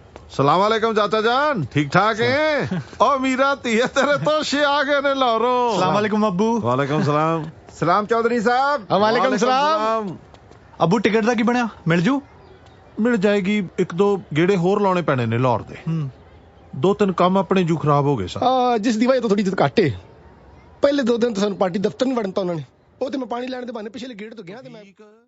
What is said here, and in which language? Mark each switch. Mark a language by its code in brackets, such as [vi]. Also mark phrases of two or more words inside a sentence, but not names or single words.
[ar] سلام علیکم [pa] چاچا جان، ٹھیک ٹھاک ہے? او میرا تیا تیرے تو شے آ گئے نے لاہوروں. [ar] سلام علیکم [pa] अब्बू। [ar] وعلیکم سلام. [pa] سلام چوہدری صاحب. [ar] وعلیکم سلام. [pa] ابو ٹکٹ دا کی بنیا، مل جو? مل جائے گی، اک دو گیڑے ہور لانے پینے نے لاہور دے. 2-3 کم اپنے جو خراب ہو گئے سر. جس دی وجہ تو تھوڑی گھٹ ہے. پہلے 2 دن تو سانوں پارٹی دفتر نہیں وڑن تا انہوں نے. ਉਹ ਤੇ ਮੈਂ ਪਾਣੀ ਲੈਣ ਦੇ ਬਹਾਨੇ ਪਿਛਲੇ ਗੇਟ ਤੋਂ ਗਿਆ ਤੇ ਮੈਂ